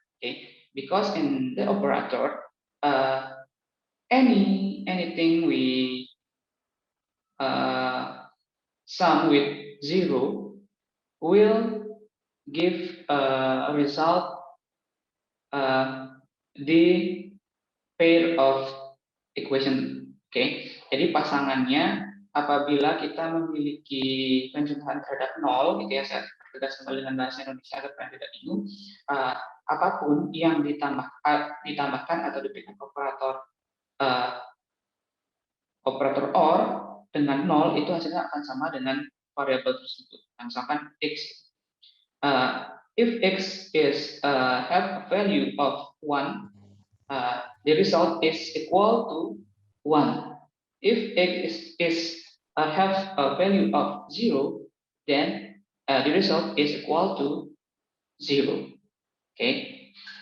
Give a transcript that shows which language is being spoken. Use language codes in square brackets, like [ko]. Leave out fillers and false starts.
[en] Okay, because in the operator anything we sum with 0 will give a result the pair of equation. [id] Okay, jadi pasangannya apabila kita memiliki penjumlahan terhadap 0, gitu ya, saya tegas kembali dengan bahasa Indonesia supaya tidak bingung. Apapun yang ditambahkan atau diberikan operator operator OR dengan 0 itu hasilnya akan sama dengan variabel tersebut. Nah, misalkan x. [en] If x is have a value of 1, the result is equal to 1. If x is have a value of 0, then the result is equal to 0. Okay.